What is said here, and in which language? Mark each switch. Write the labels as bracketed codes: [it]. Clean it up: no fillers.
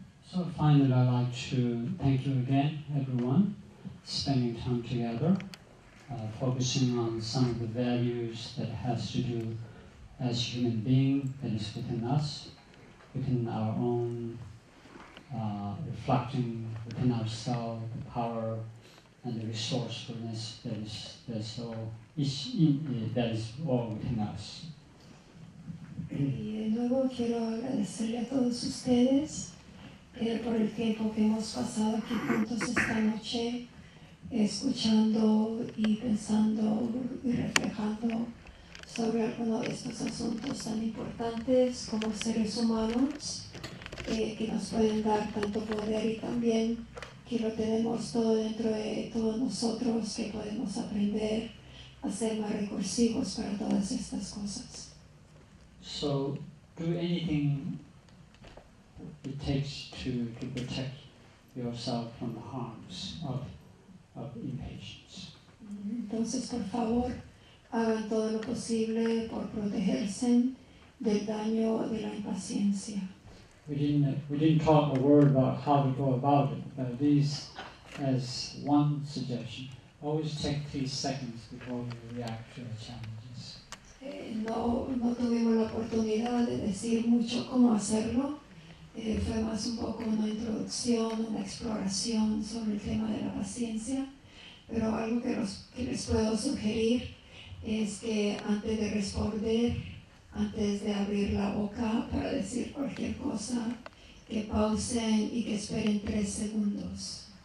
[en] So finally, I'd like to thank you again, everyone, spending time together, focusing on some of the values that has to do as human being that is within us, within our own reflecting within ourselves the power and the resourcefulness that is all within us. [es] Y de nuevo quiero agradecerle a todos ustedes por el tiempo que hemos pasado aquí juntos esta noche, escuchando y pensando y reflejando sobre algunos de estos asuntos tan importantes como seres humanos, que nos pueden dar tanto poder, y también que lo tenemos todo dentro de todos nosotros, que podemos aprender a ser más recursivos para todas estas cosas. [en] So do anything it takes to protect yourself from the harms of impatience. [es] Entonces, por favor, hagan todo lo posible por protegerse del daño de la impaciencia. [en] We didn't talk a word about how to go about it, but these, as one suggestion, always take 3 seconds before you react to the challenges. [es] No tuvimos la oportunidad de decir mucho cómo hacerlo. Fue más un poco una introducción, una exploración sobre el tema de la paciencia, pero algo que les puedo sugerir es que antes de responder, antes de abrir la boca para decir cualquier cosa, que pausen y que esperen 3 segundos.